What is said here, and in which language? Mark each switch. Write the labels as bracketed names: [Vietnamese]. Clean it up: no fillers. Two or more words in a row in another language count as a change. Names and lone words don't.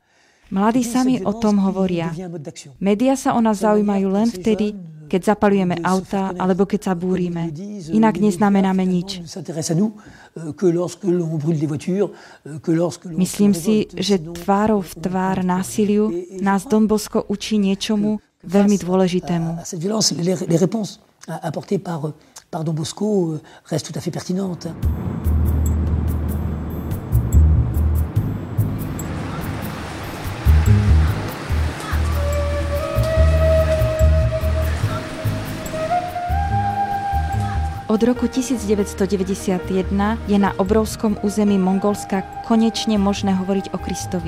[Slovak] Mladí sami o tom hovoria. Média sa o nás zaujímajú len vtedy, keď zapaľujeme auta alebo keď sa búrime. Inak neznamenáme nič. Myslím si, že tvárou v tvár násiliu nás Don Bosco učí niečomu veľmi dôležitému. [French] Les réponses apportées par Don Bosco restent tout à fait pertinentes. [Slovak] Od roku 1991 je na obrovskom území Mongolska konečne možné hovoriť o Kristovi.